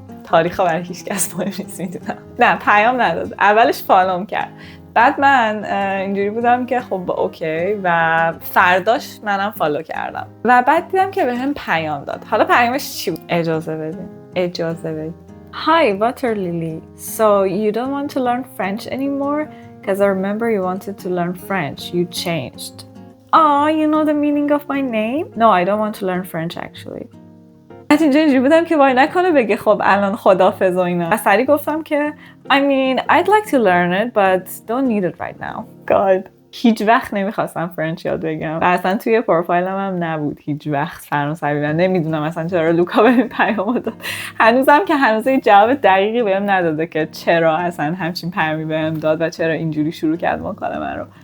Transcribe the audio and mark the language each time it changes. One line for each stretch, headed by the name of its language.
Persian: تاریخا برای هیچ کس مهم نیست میدونم. نه پیام نداد، اولش فالوم کرد، بعد من اینجوری بودم که خب اوکی و فرداش منم فالو کردم و بعد دیدم که بهم پیام داد. حالا پیامش چی بود؟ اجازه بدید.
English: Hi Water Lily, so you don't want to learn French anymore? Because I remember you wanted to learn French. You changed. Oh, you know the meaning of my name? No, I don't want to learn French actually.
Persian: از اینجوری بودم که وای نکنه بگه خب الان خدافظ و اینا. و سریع گفتم که I mean, I'd like to learn it, but don't need it right now.
English: God.
Persian: هیچ وقت نمیخواستم فرنچ یاد بگم و اصلا توی پروفایلم هم نبود هیچ وقت فرانسوی و نمیدونم اصلا چرا لوکا بهم پیام داد. هنوزم که هنوز جواب دقیقی بهم نداده که چرا اصلا همچین پیامی بهم داد و چرا اینجوری شروع کرد مکالمه رو.